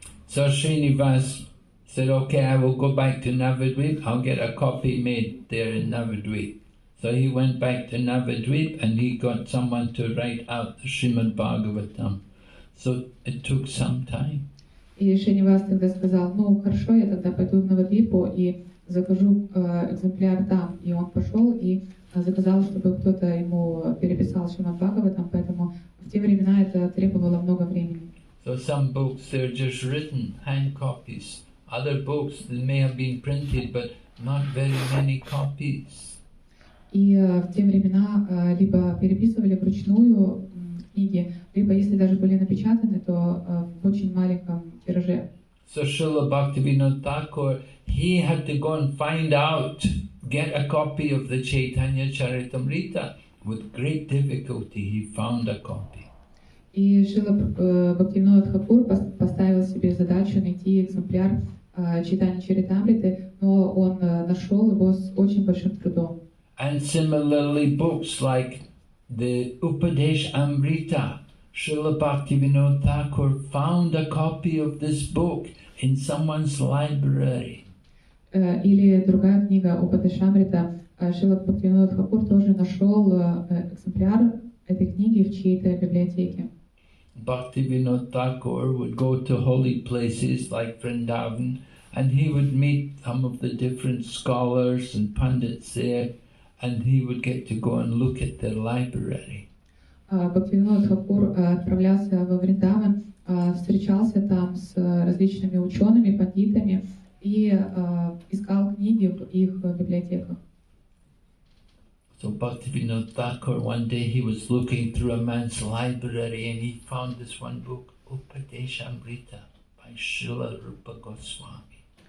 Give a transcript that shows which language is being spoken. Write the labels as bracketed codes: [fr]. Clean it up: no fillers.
[en] So Srinivas said, "Okay, I will go back to Navadvip. I'll get a copy made there in Navadvip." So he went back to Navadvip and he got someone to write out the Srimad Bhagavatam. So it took some time. [ru] И Шринивас тогда сказал: ну хорошо, я тогда пойду в Навадвипу и закажу экземпляр там. И он пошел и заказал, чтобы кто-то ему переписал Шримад Бхагаватам, поэтому в те времена это требовало много времени. [en] So some books, they're just written, hand copies. Other books, they may have been printed, but not very many copies. [ru] И в те времена либо переписывали вручную книги, либо если даже были напечатаны, то в очень маленьком тираже. [en] So Srila Bhaktivinoda Thakur, he had to go and find out, get a copy of the Chaitanya Charitamrita. With great difficulty, he found a copy. [ru] И Шрила Бхактивинода Тхакур поставил себе задачу найти экземпляр Чайтаньи Чаритамриты, но он нашел его с очень большим трудом. [en] And similarly, books like the Upadesh Amrita, Srila Bhaktivinoda Thakur found a copy of this book in someone's library. [ru] Или другая книга Упадешамрита, Шрила Бхактивинода Тхакур тоже нашел экземпляр этой книги в чьей-то библиотеке. [en] Bhaktivinoda Thakur would go to holy places like Vrindavan, and he would meet some of the different scholars and pandits there, and he would get to go and look at their library. [ru] Бхактивинода Тхакур отправлялся во Вриндаван, встречался там с различными учеными, пандитами и искал книги в их библиотеках. [en] So Bhaktivinoda Thakur, one day he was looking through a man's library and he found this one book, Upadeshamrita by Srila Rupa Goswami.